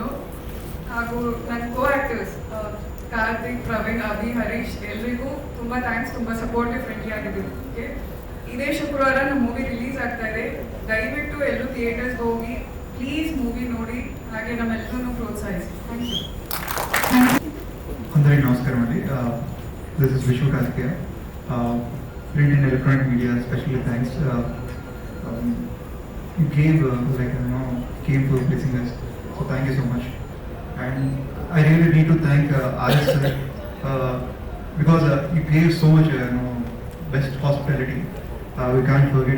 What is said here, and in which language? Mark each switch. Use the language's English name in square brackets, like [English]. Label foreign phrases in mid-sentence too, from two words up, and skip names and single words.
[Kannada] ಹಾಗೂ ನನ್ನ ಕೋ ಆ್ಯಕ್ಟರ್ಸ್ ಕಾರ್ತಿಕ್, ಪ್ರವೀಣ್, ಅಭಿ, ಹರೀಶ್ ಎಲ್ರಿಗೂ ತುಂಬ ಥ್ಯಾಂಕ್ಸ್. ತುಂಬ ಸಪೋರ್ಟಿವ್, ಫ್ರೆಂಡ್ಲಿ ಆಗಿದ್ದಕ್ಕೆ. ಇದೇ ಶುಕ್ರವಾರ ನಮ್ಮ [English] movie release [Kannada] ಆಗ್ತಾ ಇದೆ. ದಯವಿಟ್ಟು ಎಲ್ಲರೂ ಥಿಯೇಟರ್ಸ್ಗೆ ಹೋಗಿ [English] please movie [Kannada] ನೋಡಿ, ಹಾಗೆ ನಮ್ಮೆಲ್ಲರೂ ಪ್ರೋತ್ಸಾಹಿಸಿ. [English] thank you. [Telugu] అందరికీ నమస్కారం అండి. [English] this is [Telugu] విశ్వ కార్తికేయ. [English] print and electronic media specially thanks. You gave came for blessing us, so thank you so much. And I really need to thank RS sir because he gave so much best hospitality. We can't forget.